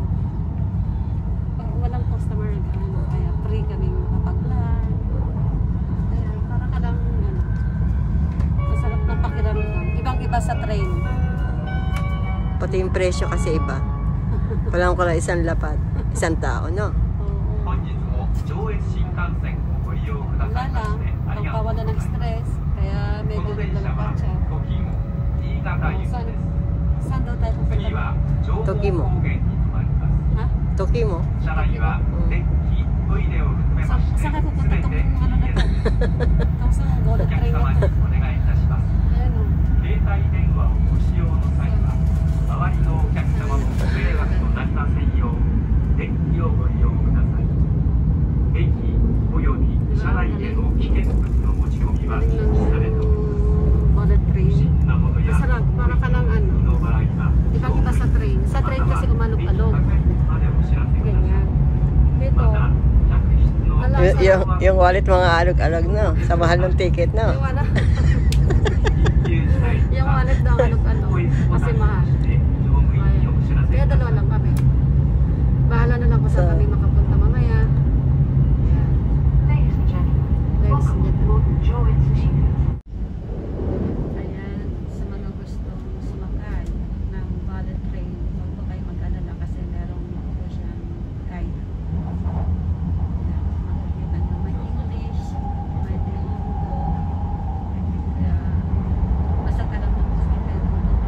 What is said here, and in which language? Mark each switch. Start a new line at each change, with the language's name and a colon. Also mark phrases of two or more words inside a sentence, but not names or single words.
Filipino: Pag walang customer, kaya free kaming kapag-plan. Ayan, para ka lang, masarap na pakiramdam. sa train. Pati yung presyo kasi iba. Walang ko lang isang lapad. Isang tao, no? Oo.
Japanese: 本日も上越新幹線をご利用くだ
Filipino: Wala
Japanese: さいま
Filipino: lang.
Japanese: してありがとうご
Filipino: Pagpawala
Japanese: ざい
Filipino: ng
Japanese: ます。
Filipino: stress. Kaya
Japanese: こ
Filipino: medyo
Japanese: の電車
Filipino: naglalakad
Japanese: は
Filipino: siya.
Japanese: 時も新潟行き
Filipino: Saan,
Japanese: です。
Filipino: saan daw tayo
Japanese: 次
Filipino: pupunta?
Japanese: は上毛高原に停まります
Filipino: Ha? Toki mo?
Japanese: 車内は電気トイレを含めまして
Filipino: Saan kayo
Japanese: す
Filipino: pupunta
Japanese: べて
Filipino: itong ano na to? Itong sa
Japanese: お
Filipino: golden
Japanese: 客
Filipino: train
Japanese: 様
Filipino: na
Japanese: に
Filipino: to.
Japanese: お願いいたします。
Filipino: Ayan o.
Japanese: 携帯電話をご使用の際は周りのお客様のご迷惑となりませんよう電気をご利用ください。駅および車内への危険物の持ち込みは禁止されております。
Filipino: Golden
Japanese: 不
Filipino: train.
Japanese: 審なものや
Filipino: Masarap. Para ka ng ano.
Japanese: の場合は
Filipino: Ibang-iba sa train. Sa train kasi umalog-alog.
Japanese: までお知らせください。
Filipino: Ganyan. Dito,
Japanese: また客室の
Filipino: Wala. Yung wallet mga alog-alog, no? Sa mahal ng ticket, no? yung wala. Yung wallet daw alog-alog. Kasi mahal. Ayun. Kaya dalawa lang kami. Bahala na lang kung saan kami makapunta mamaya.
English: Ladies and gentlemen, Ladies and welcome gentlemen. aboard the Joetsu Shinkansen.
Filipino: Ayan, sa mga gustong sumakay ng bullet train, huwag po kayo mag-alala kasi merong po siyang guide. Ayan, makikita nyo may English, may Ilonggo. Kaya, basta alam mo kung saan kayo pupunta.